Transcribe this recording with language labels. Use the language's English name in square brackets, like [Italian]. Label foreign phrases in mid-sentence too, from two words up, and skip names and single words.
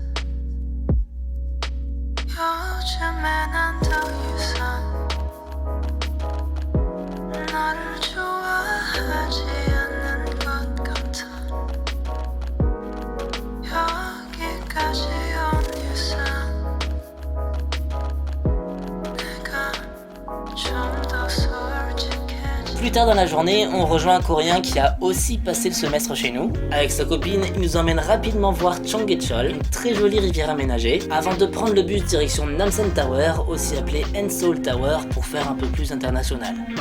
[Korean] 요즘에 난 더 이상 너를 좋아하지 않는 것 같아 여기까지 온 이상 내가 좀 더 솔직해져. [French] Plus tard dans la journée, on rejoint un Coréen qui a aussi passé le semestre chez nous. Avec sa copine, il nous emmène rapidement voir Cheonggaechol, une très jolie rivière aménagée, avant de prendre le bus direction Namsan Tower, aussi appelé Enseoul Tower, pour faire un peu plus international.